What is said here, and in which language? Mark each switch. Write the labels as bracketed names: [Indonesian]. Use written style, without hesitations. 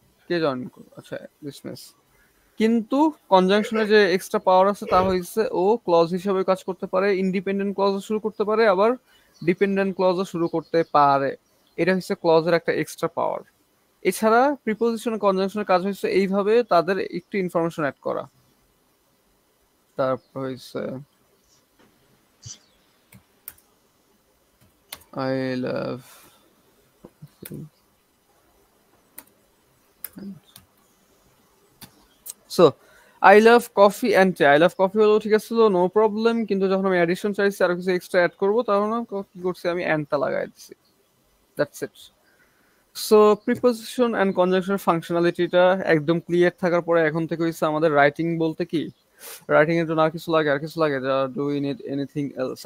[Bangla] কে join, আচ্ছা business, কিন্তু কনজাংশনের যে এক্সট্রা পাওয়ার আছে তা হচ্ছে ও ক্লজ হিসেবে কাজ করতে পারে, ইন্ডিপেন্ডেন্ট ক্লজও শুরু করতে পারে, আবার ডিপেন্ডেন্ট ক্লজও শুরু করতে পারে। এটা হচ্ছে ক্লজের একটা এক্সট্রা পাওয়ার। এছাড়া প্রিপোজিশন কনজাংশনের কাজ হচ্ছে এইভাবে তাদের একটু ইনফরমেশন অ্যাড করা। তারপর হচ্ছে [English] I love so I love coffee and tea। I love coffee [Bangla] হলো ঠিক আছে, নো প্রবলেম, কিন্তু যখন আমি অ্যাডিশন চাইছি আর কিছু এক্সট্রা অ্যাড করব, তখন কি করছি আমি অ্যান্ডটা লাগাই দিছি, [English] That's it. [Bangla] So preposition and কনজাংশনের ফাংশনালিটিটা একদম ক্লিয়ার থাকার পরে এখন থেকে হচ্ছে আমাদের রাইটিং বলতে কি, রাইটিং এর জন্য আর কিছু লাগে, [English] Do we need anything else?